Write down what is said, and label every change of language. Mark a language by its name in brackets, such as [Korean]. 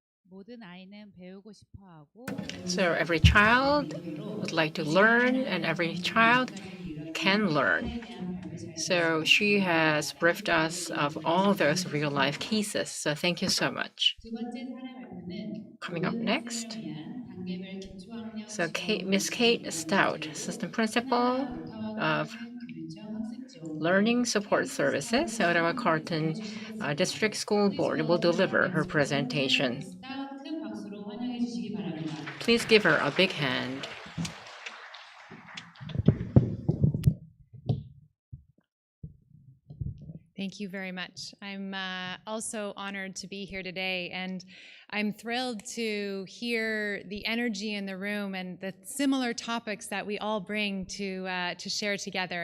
[Korean] 모든 아이는 배우고 싶어하고 [English] So every child would like to learn, and every child can learn. So she has briefed us of all those real-life cases. So thank you so much. [Korean] 두 번째 사례 발표는 [English] Coming up next, [Korean] 위한 단계별 기초학력 [English] so [Korean] 지원 [English] Miss Kate Stout, Assistant Principal of Learning Support Services, Ottawa Carleton District School Board, will deliver her presentation. [Korean] 큰 박수로 환영해 주시기 바랍니다. [English] Please give her a big hand. Thank you very much. I'm also honored to be here today, and I'm thrilled to hear the energy in the room and the similar topics that we all bring to share together.